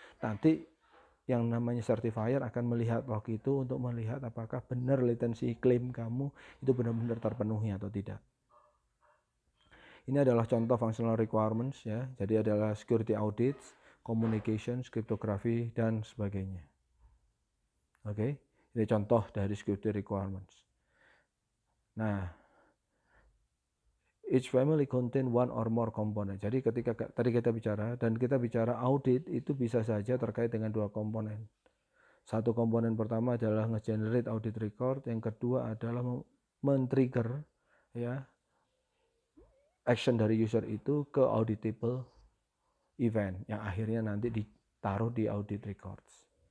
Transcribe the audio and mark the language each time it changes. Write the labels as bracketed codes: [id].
[id] Nanti yang namanya certifier akan melihat log itu untuk melihat apakah benar latency klaim kamu itu benar-benar terpenuhi atau tidak. Ini adalah contoh functional requirements ya. Jadi adalah security audits, communications, cryptography dan sebagainya. Oke, ini contoh dari security requirements. Nah, [en] each family contain one or more component. [id] Jadi ketika tadi kita bicara audit itu bisa saja terkait dengan dua komponen. Satu komponen pertama adalah nge-generate audit record, yang kedua adalah men-trigger ya action dari user itu ke auditable event yang akhirnya nanti ditaruh di audit records.